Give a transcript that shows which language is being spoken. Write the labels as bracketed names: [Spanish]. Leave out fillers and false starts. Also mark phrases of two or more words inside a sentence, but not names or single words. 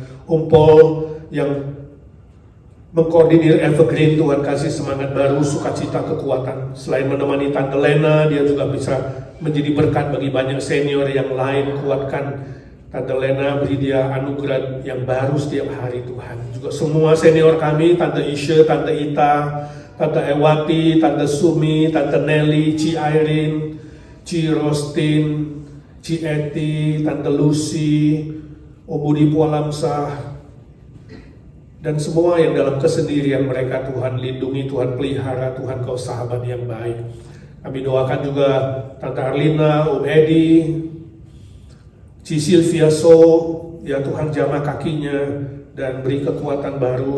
[Indonesian] Umpol yang mengkoordinir Evergreen, Tuhan kasih semangat baru, sukacita, kekuatan. Selain menemani Tante Lena, dia juga bisa menjadi berkat bagi banyak senior yang lain. Kuatkan Tante Lena, beri dia anugerah yang baru setiap hari Tuhan. Juga semua senior kami, Tante Isha, Tante Ita, Tante Ewati, Tante Sumi, Tante Nelly, Ci Irene, Ci Rostin, Ci Eti, Tante Lucy, Obudi Pualamsah, dan semua yang dalam kesendirian mereka, Tuhan lindungi, Tuhan pelihara, Tuhan Kau sahabat yang baik. Kami doakan juga Tante Arlina, Om Edi, Ci Sylvia So, ya Tuhan jamah kakinya dan beri kekuatan baru.